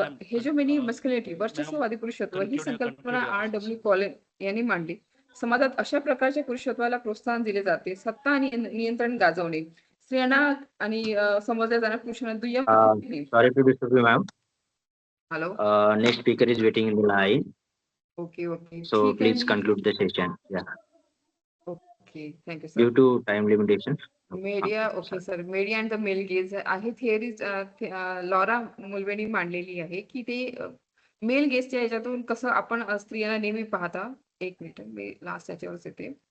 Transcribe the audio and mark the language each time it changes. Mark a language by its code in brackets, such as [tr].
[mr] हेजोमेनी मस्क्युलिनिटी, वर्चस्ववादी पुरुषत्व, ही संकल्पना R.W. Colin यांनी मांडली. समाजात अशा प्रकारच्या पुरुषत्वाला प्रोत्साहन दिले जाते. सत्ता आणि नियंत्रण गाजवणे, स्त्रियांना आणि समजल्या जाणाऱ्या पुरुषांना दुय्यम. [en] Sorry to disturb you, ma'am. Hello. Next speaker is waiting in the line. Okay. So please conclude the session. Yeah. Okay, thank you, sir. Due to time limitations. Media, okay sir. [mr] Media and the male gaze आहे theories Laura मुल्वेनी मांडलेली आहे की ते mail गेजच्या याच्यातून कसं आपण स्त्रियांना नेहमी पाहता. एक मिनिट, मी लास्ट याच्यावरच येते.